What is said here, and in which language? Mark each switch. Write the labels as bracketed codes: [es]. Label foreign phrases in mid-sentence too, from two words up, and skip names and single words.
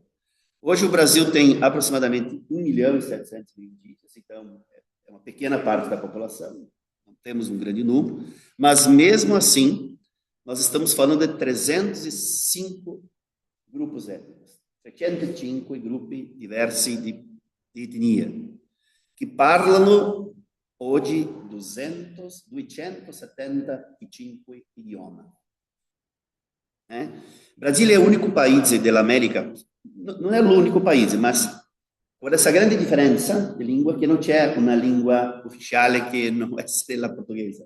[pt] Hoje o Brasil tem aproximadamente 1.700.000 indígenas, então é uma pequena parte da população, não temos um grande número, mas mesmo assim, nós estamos falando de 305 grupos étnicos, [it] 305 gruppi diversi di etnia, che parlano oggi 275 idiomi. Brasile è l'unico paese dell'America, non è l'unico paese, ma con questa grande differenza di lingua che non c'è una lingua ufficiale che non è la portoghese.